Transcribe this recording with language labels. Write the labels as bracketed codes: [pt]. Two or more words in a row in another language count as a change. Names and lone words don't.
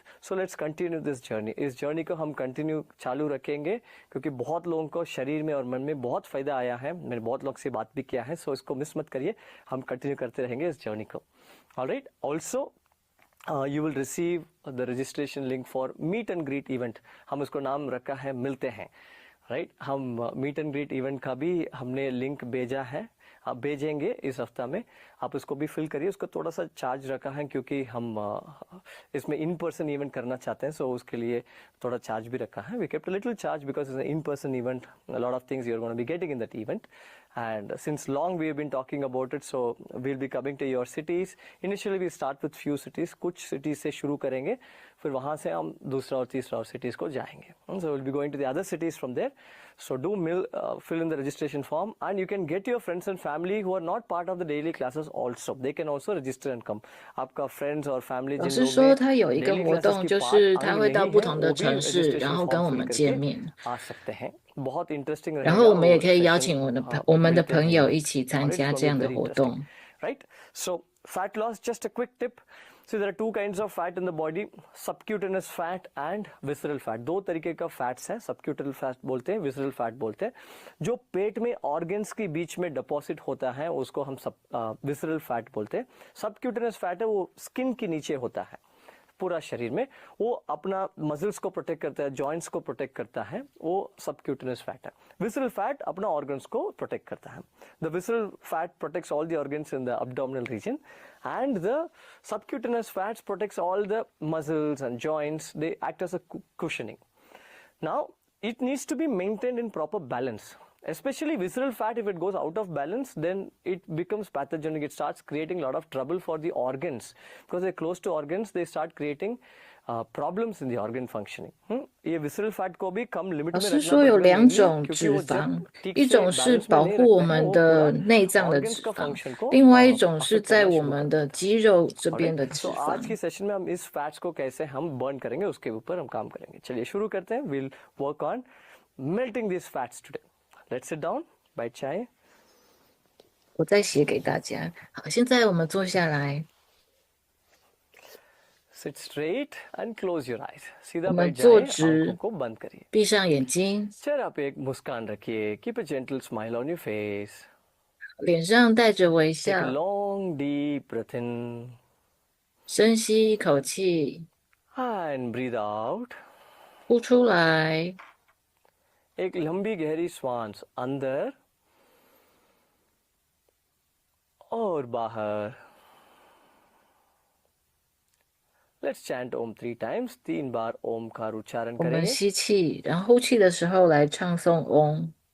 [en] So let's continue this journey. [hi] इस journey को हम continue चालू रखेंगे क्योंकि बहुत लोगों को शरीर में और मन में बहुत फायदा आया है। मैंने बहुत लोग से बात भी किया है, so इसको मिस मत करिए, हम continue करते रहेंगे इस journey को। [en] Alright, also you will receive the registration link for meet and greet event. [hi] हम उसको नाम रखा है मिलते हैं। राइट, हम [en] meet and greet event [hi] का भी हमने लिंक भेजा है, आप भेजेंगे इस हफ्ता में। आप उसको भी फिल करिए, उसको थोड़ा सा चार्ज रखा है क्योंकि हम इसमें [en] in person event [hi] करना चाहते हैं, सो उसके लिए थोड़ा चार्ज भी रखा है। [en] we kept a little charge because it's in person event, a lot of things you're going to be getting in that event, and since long we have been talking about it, so we'll be coming to your cities. Initially we start with few cities, [hi] कुछ cities से शुरू करेंगे, फिर वहाँ से हम दूसरा और तीसरा और cities को जाएंगे. [en] So we'll be going to the other cities from there. So do fill in the registration form, and you can get your friends and family who are not part of the daily classes also. They can also register and come. [hi] आपका friends और family [zh] 老 [hi] जिन [zh] 师 [hi] लोग [zh] 说 [hi] में [zh] 他有一个 [hi] daily [zh] 活 [hi] classes [zh] 动， [hi] की [zh] 就 [hi] part [zh] 是他 [hi] अंग [zh] 会到 [hi] नहीं [zh] 不 [hi] है, [zh] 同 [hi] वो [zh] 的 [hi] भी [zh] 城市，然 [hi] registration [zh] 后 [hi] form [zh] 跟我 [hi] fill [zh] 们见 [hi] करके [zh] 面。 [hi] आ सकते हैं। बहुत इंटरेस्टिंग [zh] 然后 [hi] रहेगा [zh] 我们也 [hi] वो [zh] 可以邀 [hi] सेशन, [zh] 请我的 [hi] हाँ, [zh] 我们的 [hi] मिलते हैं [zh] 朋友 [hi] में। [zh] 一起参 [en] Alright, [zh] 加 [en] it's [zh] 这 [en] going [zh] 样 [en] to be [zh] 的 [en] very [zh] 活 [en] interesting, [zh] 动。 [en] right? So fat loss, just a quick tip. So there are two kinds of fat in the body, subcutaneous fat and visceral fat. [hi] दो तरीके का फैट्स है, subcutaneous फैट बोलते हैं, visceral फैट बोलते हैं। जो पेट में ऑर्गन्स के बीच में डिपॉजिट होता है उसको हम visceral फैट बोलते हैं। subcutaneous फैट है वो स्किन के नीचे होता है पूरा शरीर में, वो अपना मसल्स को प्रोटेक्ट करता है, जॉइंट्स को प्रोटेक्ट करता है, वो सबक्यूटेनियस फैट है। विसरल फैट अपना ऑर्गन्स को प्रोटेक्ट करता है। [en] the visceral fat protects all the organs in the abdominal region, and the subcutaneous fats protects all the muscles and joints. They act as a cushioning. Now it needs to be maintained in proper balance. Especially visceral fat, if it goes out of balance, then it becomes pathogenic. It starts creating a lot of trouble for the organs because they're close to organs. They start creating problems in the organ functioning. [hi] ये [en] visceral fat [hi] को भी कम लिमिट [zh] 老 [hi] में [zh] 师 [hi] रखना [zh] 说有 [hi] पड़ेगा [zh] 两 [hi] mainly [zh] 种 [hi] क्योंकि [zh] 脂 [hi] वो जब [zh] 肪， [hi] ठीक [zh] 一 [hi] से [zh] 种是 [hi] बैलेंस में [zh] 保 [hi] नहीं [zh] 护我 [hi] रखते हैं [zh] 们 [hi] वो [zh] 的 [hi] पूरा [zh] 内脏的 [hi] organs [zh] 脂 [hi] का [zh] 肪， [hi] function को [zh] 另外一种是 [hi] affect [zh] 在 [hi] करना [zh] 我 [hi] शुरू [zh] 们 [hi] करता [zh] 的 [hi] है। [zh] 肌肉这边 [hi] Alright, [zh] 的 [hi] so [zh] 脂 [hi] आज 肪。 की सेशन में हम इस फैट्स को कैसे हम बर्न करेंगे उसके ऊपर हम काम करेंगे। चलिए शुरू करते हैं। [en] We'll work on melting these fats today. Let's sit down, bite चाय। [zh] 我再写给大家。好，现在我们坐下来， [en] Sit straight and close your eyes. [zh] 我 [hi] सीधा [zh] 们 [hi] बैठ [zh] 坐 [hi] जाएं, आंखों [zh] 直， [hi] को बंद करिए। [zh] 闭上眼睛， [hi] चेहरा पे एक मुस्कान रखिए। [en] Keep a gentle smile on your face. [zh] 脸上带着微 [en] Take a [zh] 笑， [en] long deep breath in [zh] 深吸一口气， [en] and breathe out. [zh] 呼出来， [hi] एक लंबी गहरी श्वास अंदर और बाहर। [en] Let's chant Om 3 times. [hi] 3 बार ओम का उच्चारण [zh] 我们 [hi] करेंगे। [zh] 吸气，然后呼气的时候来唱诵嗡。